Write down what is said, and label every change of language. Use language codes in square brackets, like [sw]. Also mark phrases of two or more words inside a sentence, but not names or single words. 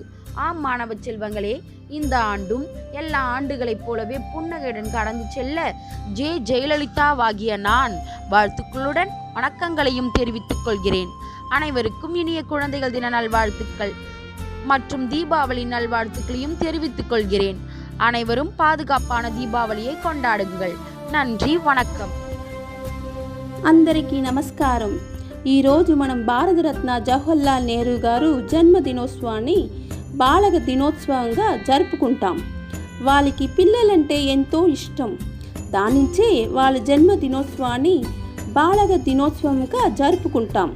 [ta] ஆம் மாணவ செல்வங்களே, இந்த ஆண்டும் எல்லா ஆண்டுகளைப் போலவே புன்னகையுடன் கடந்து செல்ல ஜெயலலிதாவாகிய நான் வாழ்த்துக்களுடன் வணக்கங்களையும் தெரிவித்துக் கொள்கிறேன். அனைவருக்கும் இனிய குழந்தைகள் தின நல்வாழ்த்துக்கள் மற்றும் தீபாவளி நல்வாழ்த்துக்களையும் தெரிவித்துக் கொள்கிறேன். அனைவரும் பாதுகாப்பான தீபாவளியை கொண்டாடுங்கள். நன்றி, வணக்கம். [te] అందరికీ నమస్కారం. ఈరోజు మనం భారతరత్న జవహర్లాల్ నెహ్రూ గారు జన్మదినోత్సవాన్ని బాలక దినోత్సవంగా జరుపుకుంటాం. వాళ్ళకి పిల్లలంటే ఎంతో ఇష్టం. దానించే వాళ్ళ జన్మదినోత్సవాన్ని బాలక దినోత్సవంగా జరుపుకుంటాం.